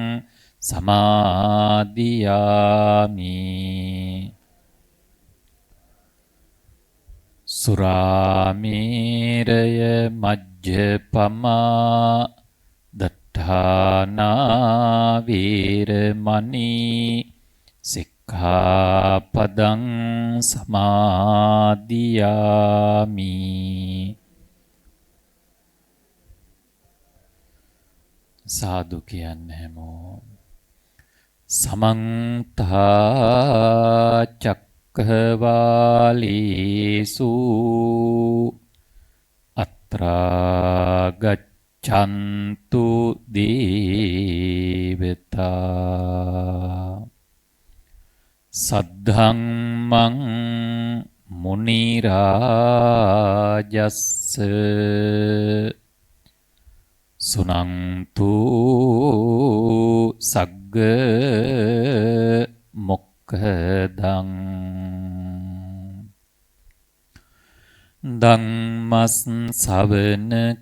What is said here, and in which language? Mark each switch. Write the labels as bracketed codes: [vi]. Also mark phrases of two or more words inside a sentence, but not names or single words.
[pi] සමාදියාමි සුරාමේරය මජ්ජපමා දට්ඨානා වේරමණී සික්ඛාපදං සමාදියාමි සාදු [si] කියන්න හැමෝම [pi] සමන්ත චක්ඛවාලේසු අත්‍රා ගච්ඡන්තු දේවතා සද්ධම්මං මුනි රාජස්ස සුනන්තු සග්ග මොක්ඛදං ධම්මස් ශවන